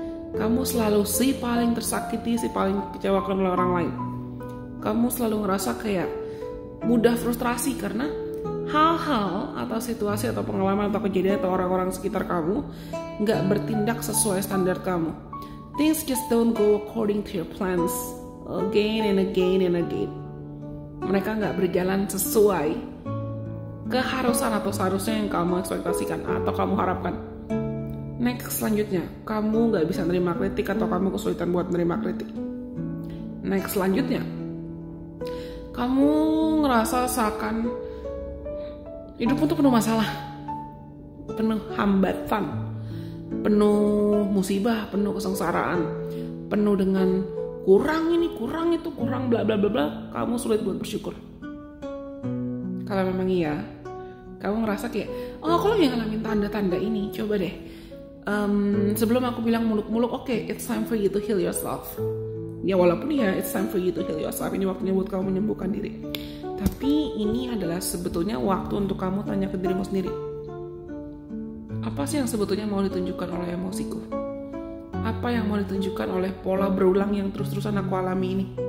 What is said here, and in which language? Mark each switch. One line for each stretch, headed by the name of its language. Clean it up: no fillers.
Indonesian: Kamu selalu si paling tersakiti, si paling kecewakan oleh orang lain. Kamu selalu ngerasa kayak mudah frustrasi karena hal-hal atau situasi atau pengalaman atau kejadian atau orang-orang sekitar kamu nggak bertindak sesuai standar kamu.
English: Things just don't go according to your plans again and again.
Indonesian: Mereka nggak berjalan sesuai keharusan atau seharusnya yang kamu ekspektasikan atau kamu harapkan. Next, selanjutnya, kamu nggak bisa nerima kritik atau kamu kesulitan buat nerima kritik. Next, selanjutnya, kamu ngerasa seakan hidupmu tuh penuh masalah, penuh hambatan, penuh musibah, penuh kesengsaraan, penuh dengan kurang ini, kurang itu, kurang bla bla bla bla, kamu sulit buat bersyukur. Kalau memang iya, kamu ngerasa kayak, oh aku lagi ngalamin tanda-tanda ini, coba deh. Sebelum aku bilang muluk-muluk,
English: oke, it's time for you to heal yourself.
Indonesian: Ya walaupun ya
English: it's time for you to heal yourself,
Indonesian: ini waktunya buat kamu menyembuhkan diri. Tapi ini adalah sebetulnya waktu untuk kamu tanya ke dirimu sendiri. Apa sih yang sebetulnya mau ditunjukkan oleh emosiku? Apa yang mau ditunjukkan oleh pola berulang yang terus-terusan aku alami ini?